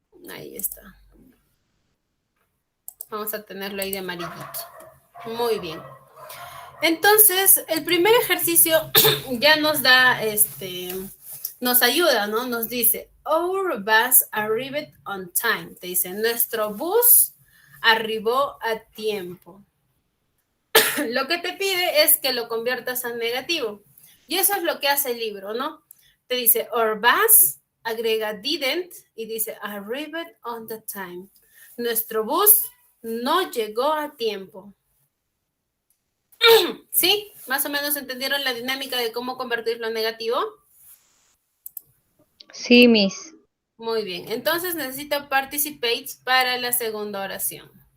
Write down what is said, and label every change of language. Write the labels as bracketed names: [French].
[Spanish] Ahí está. Vamos a tenerlo ahí de amarillito. Muy bien. Entonces, el primer ejercicio ya nos da, nos ayuda, ¿no? Nos dice, [English] our bus arrived on time. [Spanish] Te dice, nuestro bus arribó a tiempo. Lo que te pide es que lo conviertas en negativo. Y eso es lo que hace el libro, ¿no? Te dice, [English] our bus, [Spanish] agrega [English] didn't, [Spanish] y dice, [English] arrived on the time. [Spanish] Nuestro bus no llegó a tiempo. ¿Sí? ¿Más o menos entendieron la dinámica de cómo convertirlo en negativo? Sí, Miss. Muy bien. Entonces necesito participates para la segunda oración.